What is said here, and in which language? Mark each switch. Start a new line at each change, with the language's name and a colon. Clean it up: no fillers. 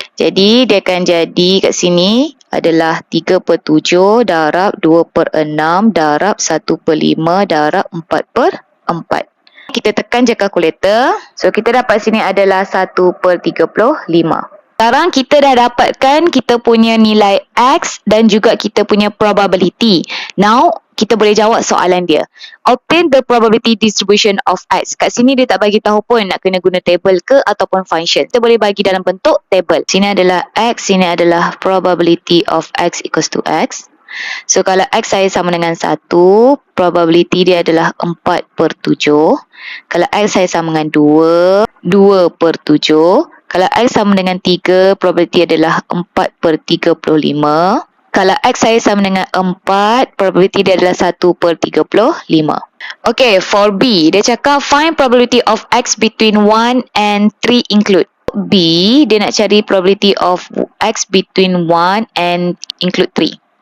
Malay: Jadi, dia akan jadi kat sini adalah 3/7 darab 2/6 darab 1/5 darab 4/4. Kita tekan je kalkulator. So, kita dapat sini adalah 1/35. Sekarang kita dah dapatkan kita punya nilai X dan juga kita punya probability. Now, kita boleh jawab soalan dia.
English: Obtain the probability distribution of X.
Malay: Kat sini dia tak bagi tahu pun nak kena guna table ke ataupun function. Kita boleh bagi dalam bentuk table. Sini adalah X, sini adalah
English: probability of X equals to X.
Malay: So kalau X saya sama dengan 1, probability dia adalah 4/7. Kalau X saya sama dengan 2, 2/7. Kalau X sama dengan 3, probability adalah 4/35. Kalau X saya sama dengan 4, probability dia adalah 1/35.
English: Okay, for B,
Malay: dia cakap
English: find probability of X between 1 and 3 include. B,
Malay: dia nak cari
English: probability of X between 1 and include 3.